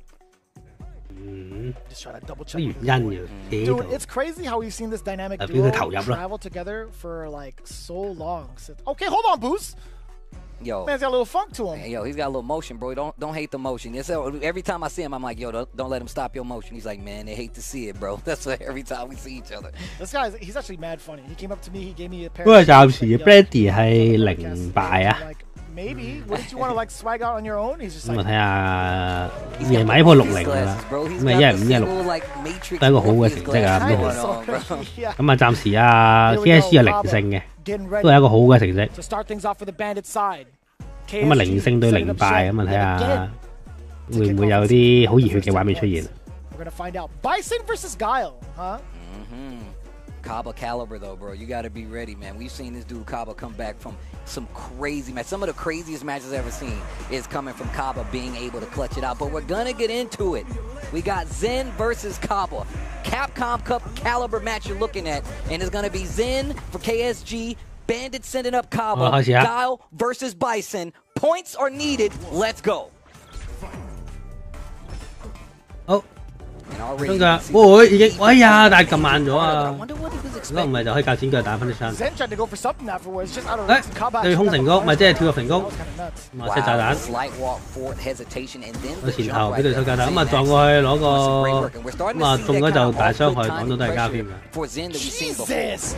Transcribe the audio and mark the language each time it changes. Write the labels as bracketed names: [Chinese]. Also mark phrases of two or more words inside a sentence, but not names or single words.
[English] Just try to double check. Dude, it's crazy how we've seen this dynamic duo travel together for like so long. Okay, hold on, Boost. Yo, man's got a little funk to him. Man, yo, he's got a little motion, bro. Don't hate the motion. Every time I see him, I'm like, yo, don't let him stop your motion. He's like, man, they hate to see it, bro. That's what every time we see each other. This guy, he's actually mad funny. He came up to me, he gave me a pair. [Cantonese] 不過暫時 Brady 係0敗啊。 [English] Maybe. Wouldn't you want to like swag out on your own? He's just 咁 like. [Cantonese] 啊睇下夜晚呢鋪60㗎啦。咁啊1係5 1係6，都係一個好嘅成績啊。咁啊暫時啊 KSG 係0勝嘅，都係一個好嘅成績。咁啊0勝對0敗，咁啊睇下會唔會有啲好熱血嘅畫面出現。 [English] We're gonna find out. Bison versus Guile, huh? Kaba caliber though, bro. You got to be ready, man. We've seen this dude Kaba come back from some crazy matches. Some of the craziest matches I've ever seen is coming from Kaba being able to clutch it out. But we're gonna get into it. We got Zen versus Kaba. Capcom Cup caliber match you're looking at, and it's gonna be Zen for KSG. Bandit sending up Kaba. Guile versus Bison. Points are needed. Let's go. [Cantonese] Oh. 真㗎，會已經，哎呀！但係撳慢咗啊！如果唔係就可以較剪腳打翻啲槍。對空成功，咪即係跳入成功，咁啊，射炸彈，個前後俾對手炸彈，咁啊撞過去攞個，咁啊中咗就大傷害，講到都係加添嘅。